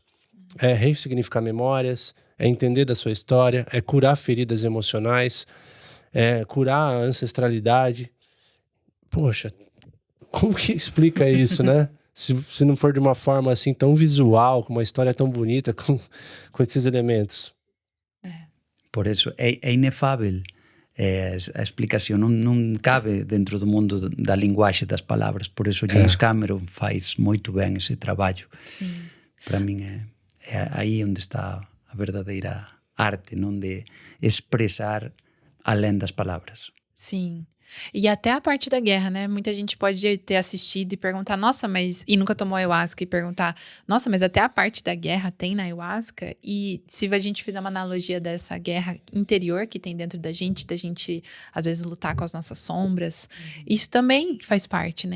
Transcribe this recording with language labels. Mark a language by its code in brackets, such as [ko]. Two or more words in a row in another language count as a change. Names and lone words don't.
[pt] É ressignificar memórias, é entender da sua história, é curar feridas emocionais, é curar a ancestralidade. Poxa, como que explica isso, né? Se não for de uma forma assim tão visual, com uma história tão bonita, com esses elementos. [gl] Por eso é inefável. A explicación non cabe dentro do mundo da linguaxe das palabras. Por eso James Cameron faz moito ben ese traballo. [pt] Sim. [gl] Para min é aí onde está a verdadeira arte, non de expresar além das palavras. [pt] Sim. E até a parte da guerra, né? Muita gente pode ter assistido e perguntar, nossa, mas... E nunca tomou ayahuasca e perguntar, nossa, mas até a parte da guerra tem na ayahuasca? E se a gente fizer uma analogia dessa guerra interior que tem dentro da gente às vezes, lutar com as nossas sombras, isso também faz parte, né?